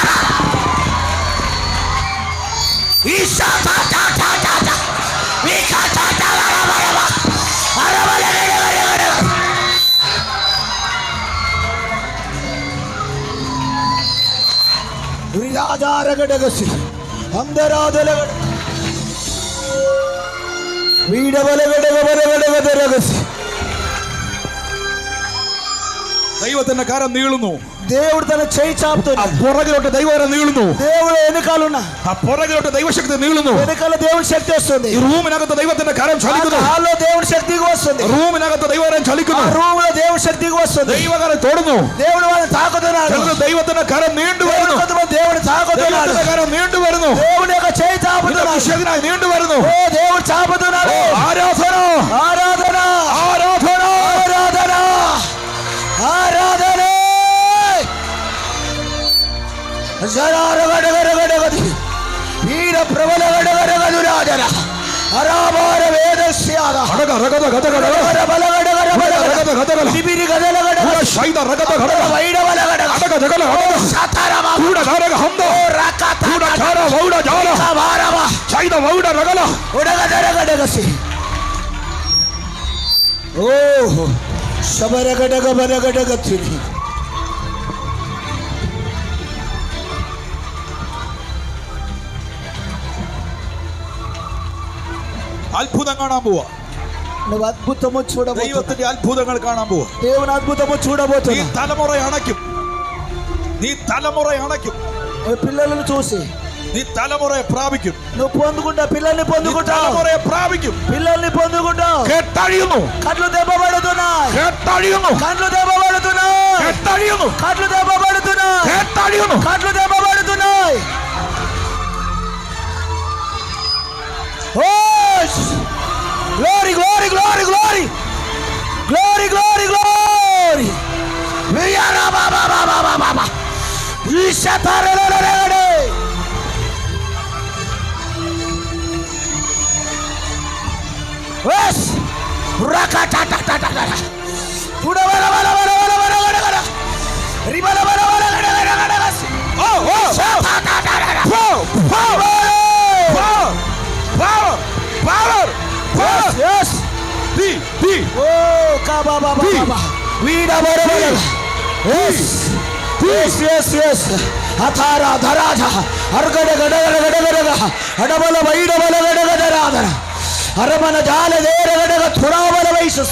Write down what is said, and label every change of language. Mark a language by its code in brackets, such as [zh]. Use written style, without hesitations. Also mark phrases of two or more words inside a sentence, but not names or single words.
[ml] ఈశా తా తా తా తా వికాతారా బల బల అరబల గడగల గడగ విరాజారగడగసి అందరాదలగడ വീടവലകടകവലകടകരകസി. ദൈവത്തിന്റെ കരം നീളുന്നു. [te] దేవుడు తన చేయి చాపుతున్నాడు. [ml] പുറകിലോട്ട് ദൈവകരം നീളുന്നു. [te] దేవుడు వెనకాలన్న [ml] ആ പുറകിലോട്ട് ദൈവശക്തി നീളുന്നു. [te] వెనకాల దేవుడి శక్తి వస్తుంది. [ml] ഈ റൂമിനകത്ത് ദൈവത്തിന്റെ കരം ചലിക്കുന്നു. [te] హాల్లో దేవుడి శక్తి వస్తుంది. [ml] റൂമിനകത്ത് ദൈവകരം ചലിക്കുന്നു. [te] రూములో దేవుడి శక్తి వస్తుంది. [ml] ദൈവകരം തൊടുന്നു. [te] దేవుడు వాళ్ళని తాకుతున్నాడు. [ml] ദൈവത്തിന്റെ കരം നീണ്ടു വരുന്നു. [te] దేవుడు తాకుతున్నాడు. [ml] ദൈവത്തിന്റെ കരം നീണ്ടു വരുന്നു. [te] దేవుడి యొక్క చేయి చాపుతున్నాడు. [ml] ശക്തിയായി നീണ്ടു വരുന്നു. [te] ఓ దేవుడు చాపుతున్నాడు. [ml] ആരാധന [te] ఆరాధన [ml] ആരാധന [te] ఆరాధన ఆరాధన. జరారగడగడగడగది వీర ప్రబల గడగడగదురాజన అరాబార వేదస్యాద అడగ రగద గదగడ బలగడగడ రగద గదగల దిబిరి గదలగడ శైద రగద గడ వైడవలగడ అడగ జగల అడగ సతరమ కూడ దారగ హంద రకత కూడ చార వౌడ జాల భారవ శైద వౌడ రగల ఉడగదరగడగసి. ఓ శబరగడగ బరగడగతిని [ml] അത്ഭുതം കാണാൻ പോവാ. [te] నువ్వు అద్భుతము చూడబోతున్నావు. [ml] ദൈവത്തിന്റെ അത്ഭുതങ്ങൾ കാണാൻ പോവാ. [te] దేవుని అద్భుతము [ml] നീ [te] చూడబోతున్నావు. [ml] തലമുറ അണയ്ക്കും. നീ തലമുറ അണയ്ക്കും. [te] పిల్లలను చూసి [ml] നീ തലമുറയെ പ്രാപിക്കും. [te] నువ్వు పొందుకుంటా. పిల్లల్ని [ml] നീ [te] పొందుకుంటావు. [ml] തലമുറയെ പ്രാപിക്കും. [te] పిల్లల్ని పొందుకుంటావు. [ml] കെട്ടഴിയുന്നു. [te] కట్లు దెబ్బపడుతున్నాయి. [ml] കെട്ടഴിയുന്നു. [te] కట్లు దెబ్బపడుతున్నాయి. [ml] കെട്ടഴിയുന്നു. [te] కట్లు దెబ్బపడుతున్నాయి. [ml] കെട്ടഴിയുന്നു. [te] కట్లు దెబ్బపడుతున్నాయి. ఓ [en] glory glory glory glory glory glory glory వియారా బాబా బాబా బాబా ఈశతరలలలలే. Yes! Rakatatatata. Udabala bala bala bala bala bala bala. Ribala bala bala bala bala bala. Oh oh. Shatatatata. Power. Power. Power. Power. Yes yes. Di. Oh kaba baba baba. Vida bala bala. Yes. Yes yes yes. Athara dharaja. Argada gada gada gada gada. Adabala vida bala gada gada gada. అరమన జాల దేరగడగ తురావల వైసస్.